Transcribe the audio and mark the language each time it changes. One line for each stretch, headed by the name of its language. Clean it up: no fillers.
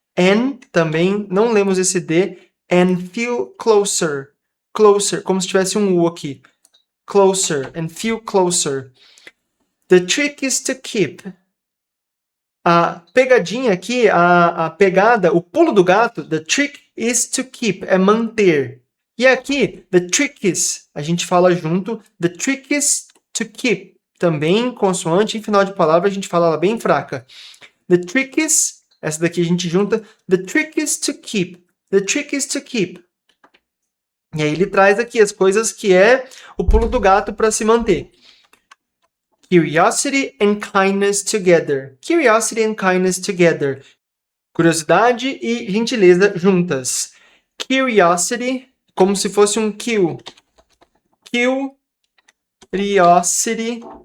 Portuguese: And também, não lemos esse D.
English: And feel closer.
Portuguese: Closer, como se tivesse um U aqui. Closer,
English: and feel closer. The trick is to keep.
Portuguese: A pegadinha aqui, a pegada, o pulo do gato,
English: the trick is to keep,
Portuguese: é manter.
English: E aqui, the trick is,
Portuguese: a gente fala junto,
English: the trick is to keep.
Portuguese: Também consoante, em final de palavra, a gente fala ela bem fraca.
English: The trick is,
Portuguese: essa daqui a gente junta,
English: the trick is to keep. The trick is to keep.
Portuguese: E aí ele traz aqui as coisas que é o pulo do gato para se manter.
English: Curiosity and kindness together. Curiosity and kindness together.
Portuguese: Curiosidade e gentileza juntas. Curiosity, como se fosse um kill.
English: Curiosity.